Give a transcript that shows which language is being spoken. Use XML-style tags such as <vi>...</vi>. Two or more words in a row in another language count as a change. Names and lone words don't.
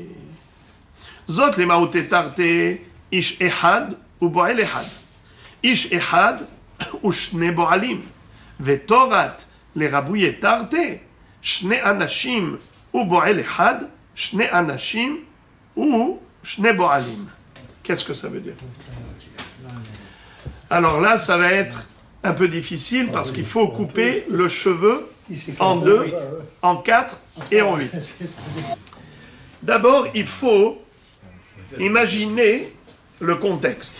<he>זאת למעוטי תרתי איש אחד ובועל אחד. איש אחד ושני בועלים. ותורת לרבויי תרתי שני אנשים ובועל אחד, שני אנשים ושני בועלים.</he> <fr>Qu'est-ce que ça veut dire? Alors là, ça va être un peu difficile parce qu'il faut couper le cheveu en 2, en 4 et en 8. D'abord, il faut imaginez le contexte.</fr>